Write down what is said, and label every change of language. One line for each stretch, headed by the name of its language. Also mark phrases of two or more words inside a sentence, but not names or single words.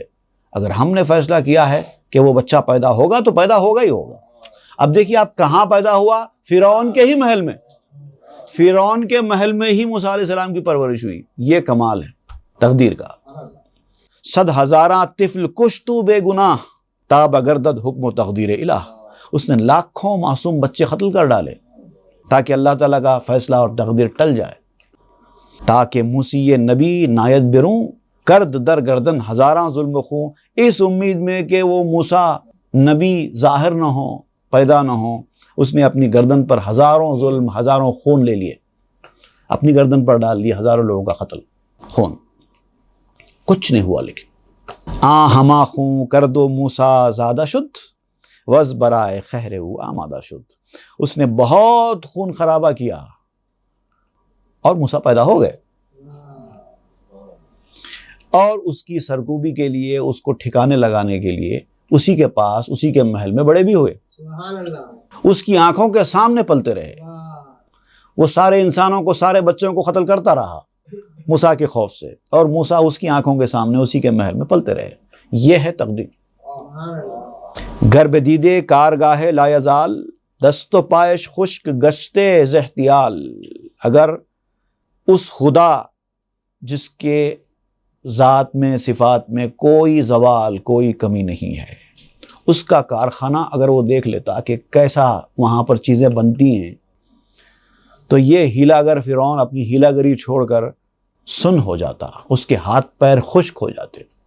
Urdu: اگر ہم نے فیصلہ کیا ہے کہ وہ بچہ پیدا ہوگا تو پیدا ہوگا ہی ہوگا۔ اب دیکھیے آپ کہاں پیدا ہوا؟ فرعون کے ہی محل میں، فرعون کے محل میں ہی موسیٰ علیہ السلام کی پرورش ہوئی۔ یہ کمال ہے تقدیر کا۔
Persian: صد ہزاراں طفل کش تو بے گناہ، تاب گردد حکم و تقدیر الہ،
Urdu: اس نے لاکھوں معصوم بچے قتل کر ڈالے تاکہ اللہ تعالیٰ کا فیصلہ اور تقدیر ٹل جائے، تاکہ
Persian: موسی نبی نایت بروں کرد در گردن ہزاراں ظلم خوں،
Urdu: اس امید میں کہ وہ موسیٰ نبی ظاہر نہ ہو، پیدا نہ ہو، اس نے اپنی گردن پر ہزاروں ظلم، ہزاروں خون لے لیے، اپنی گردن پر ڈال لیے ہزاروں لوگوں کا قتل، خون، کچھ نہیں ہوا۔
Persian: لیکن ہما خوں کر دو موسیٰ زادہ شد، وز برائے خہر او آمادہ شد،
Urdu: اس نے بہت خون خرابہ کیا اور موسیٰ پیدا ہو گئے، اور اس کی سرکوبی کے لیے، اس کو ٹھکانے لگانے کے لیے اسی کے پاس، اسی کے محل میں بڑے بھی ہوئے،
Arabic: سبحان اللہ،
Urdu: اس کی آنکھوں کے سامنے پلتے رہے، وہ سارے انسانوں کو، سارے بچوں کو قتل کرتا رہا موسیٰ کے خوف سے، اور موسیٰ اس کی آنکھوں کے سامنے اسی کے محل میں پلتے رہے۔ یہ ہے تقدیر۔
Arabic: سبحان اللہ،
Persian: گرب دیدے کارگاہ لا یزال، دست و پایش خشک گشتے زحتیال،
Urdu: اگر اس خدا جس کے ذات میں، صفات میں کوئی زوال، کوئی کمی نہیں ہے، اس کا کارخانہ اگر وہ دیکھ لیتا کہ کیسا وہاں پر چیزیں بنتی ہیں، تو یہ ہیلا گر فرعون اپنی ہیلا گری چھوڑ کر سن ہو جاتا، اس کے ہاتھ پیر خشک ہو جاتے۔